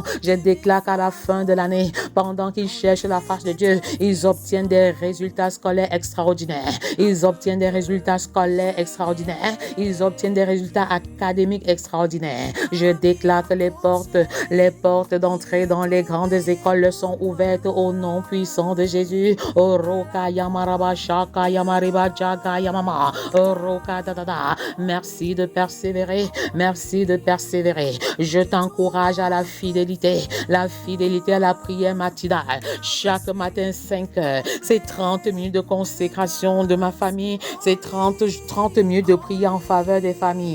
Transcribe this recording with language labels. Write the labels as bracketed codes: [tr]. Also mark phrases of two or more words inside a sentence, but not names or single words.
[fr] Je déclare qu'à la fin de l'année, pendant qu'ils cherchent la face de Dieu, ils obtiennent des résultats scolaires extraordinaires. Ils obtiennent des résultats scolaires extraordinaires. Ils obtiennent des résultats académiques extraordinaires. Je déclare que les portes d'entrée dans les grandes écoles leur sont ouvertes au nom puissant de Jésus. Oroka yamaraba shaka yamariba jaga yamama. Oroka dadada. Merci de persévérer. Merci de persévérer. Je t'encourage à la fidélité à la prière matinale. Chaque matin 5 heures. C'est 30 minutes de consécration de ma famille. C'est 30 minutes de prière en faveur des familles.